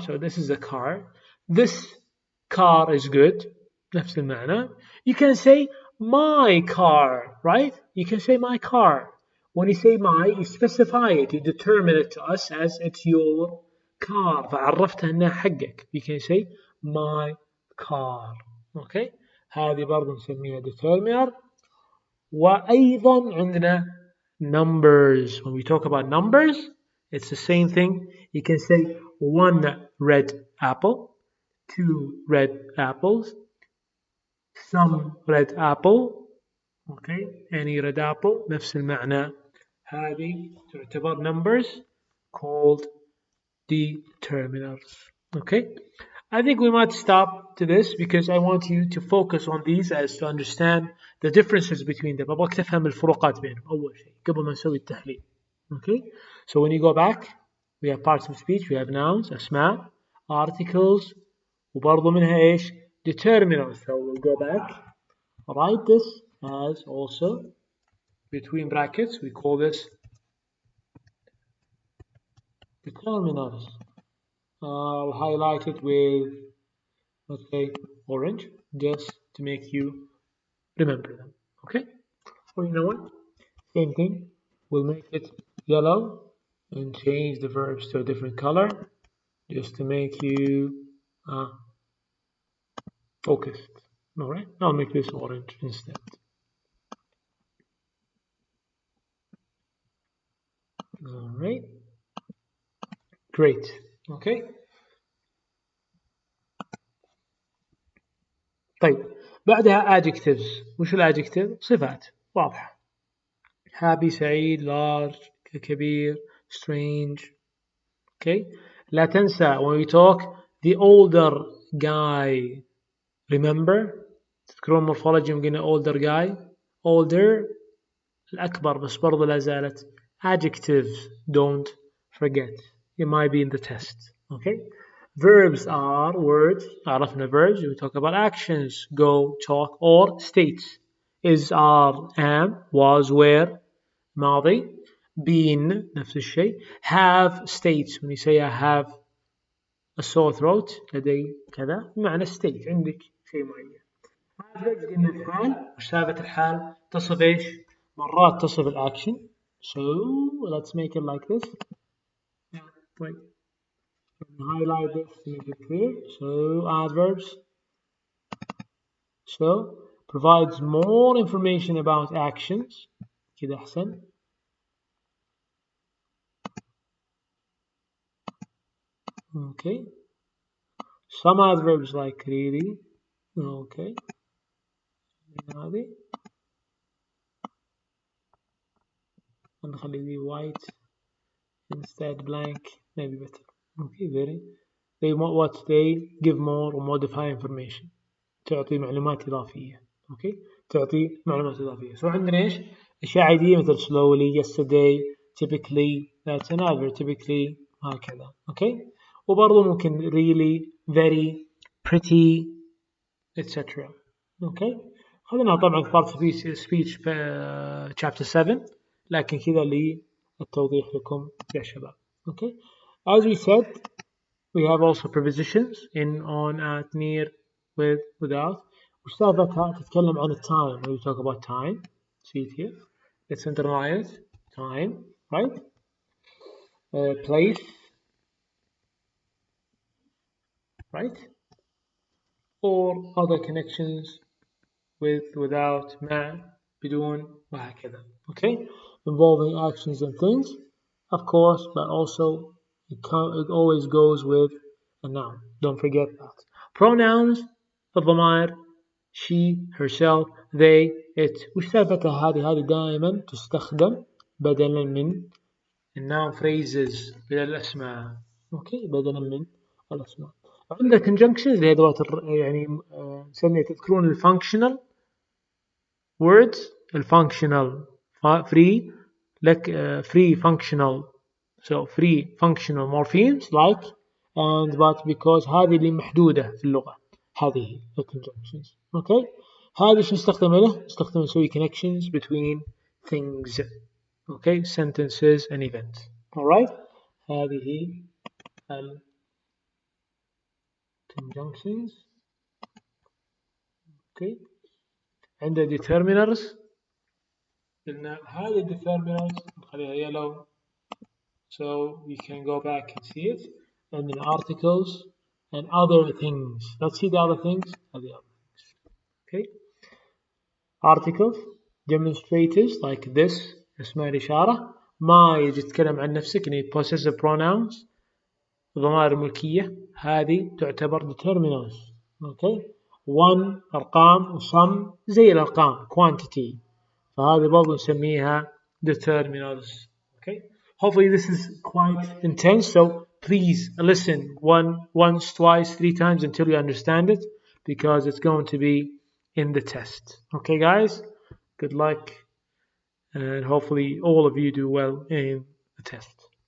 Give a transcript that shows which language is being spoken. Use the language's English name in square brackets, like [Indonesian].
[English] So this is the car. This car is good. [Arabic] نفس المعنى. [English] You can say my car, right? You can say my car. When you say my, you specify it, you determine it to us as it's your car. [Arabic] فعرفتها انها حقك. [English] You can say my car. Okay? [Arabic] هذه برضه نسميها determiner. وأيضا عندنا numbers. [English] When we talk about numbers, it's the same thing. You can say one red apple, two red apples, some red apple, okay, any red apple, [Arabic] نفس المعنى. هذه تعتبر [English] numbers called determiners. Okay, I think we might stop to this because I want you to focus on these as to understand the differences between them. [Arabic] أبغاك تفهم الفروقات بينهم أول شيء قبل ما نسوي التحليل. [English] Okay, so when you go back, we have parts of speech, we have nouns, أسماء, articles, [Arabic] وبرضو منها إيش؟ [English] determiners. So we'll go back, write this as also between brackets. We call this determiners. I'll highlight it with, let's say, orange, just to make you remember them. Okay? Or you know what? Same thing. We'll make it yellow and change the verbs to a different color just to make you focused. Alright? I'll make this orange instead. Alright. Great. Okay. [Arabic] طيب بعدها adjectives. وش الadjective؟ صفات واضحة. [English] happy سعيد large كبير strange. Okay. [Arabic] لا تنسى [English] when we talk the older guy. Remember [Arabic] تذكرون [English] morphology [Arabic] يوم قلنا [English] older guy older [Arabic] الأكبر بس برضو لا زالت [English] adjectives don't forget it might be in the test. Okay. Verbs are words. عرفنا verbs. We talk about actions. Go, talk, or states. Is, are, am, was, were. [Arabic] ماضي. [English] Been. [Arabic] نفس الشيء. [English] Have states. When you say I have a sore throat. [Arabic] لدي كذا. معنى state. عندك شيء معين. Adverbs قلنا الحال. وش سالفة الحال؟ تصف إيش؟ مرات تصف الأكشن. [English] So let's make it like this. [Arabic] طيب. [English] Highlight this to make it clear. So adverbs. So provides more information about actions. [Arabic] كده أحسن. [English] Okay. Some adverbs like really. Okay. هذه. [Arabic] نخلي دي [English] white instead blank. Maybe better. Okay. Very. They give more or modify information. [Arabic] تعطي معلومات إضافية. Okay. تعطي معلومات إضافية. [English] So [Arabic] عندنا إيش؟ أشياء عادية مثل [English] slowly, yesterday, typically, that's an adverb, typically, [Arabic] هكذا. [English] Okay. [Arabic] وبرضه ممكن really, very, pretty, etc. [English] Okay. [Arabic] خلينا طبعا في part of speech chapter 7 لكن كذا للتوضيح لكم يا شباب. [English] Okay. As we said, we have also prepositions in, on, at, near, with, without. [Arabic] وش سالفتها؟ تتكلم عن التايم. [English] When we talk about time, see it here. Let's internalize time, right? Place, right? Or other connections with, without, [Arabic] مع, بدون, وهكذا. [English] Okay? Involving actions and things, of course, but also it always goes with a noun. Don't forget that. Pronouns, الضمائر, she, herself, they, it. [Arabic] وش سالفتها هذه دائما تستخدم بدلا من الnoun phrases بدل الأسماء. اوكي بدلا من الأسماء. عندك conjunctions اللي هي ذوات يعني نسميها تذكرون الفانكشنال words الفانكشنال free لك free functional [English] so free functional morphemes like and but because [Arabic] هذه اللي محدودة في اللغة هذه conjunctions. اوكي هذه شو نستخدم له؟ نستخدم نسوي [English] connections between things. okay, sentences and events. Alright, هذه conjunctions. okay. عند determiners [Arabic] قلنا هذه [English] determiners [Arabic] نخليها [English] yellow so we can go back and see it, and then articles and other things. Let's see the other things. Okay, articles, demonstrators like this [Arabic] اسمها الإشارة. ما يجي تتكلم عن نفسك يعني possessive pronouns ضمائر ملكية هذه تعتبر determinants. okay, one أرقام و some زي الأرقام quantity فهذه برضو نسميها determinants. [English] okay, hopefully this is quite intense, so please listen once, twice, 3 times until you understand it, because it's going to be in the test. Okay guys, good luck and hopefully all of you do well in the test.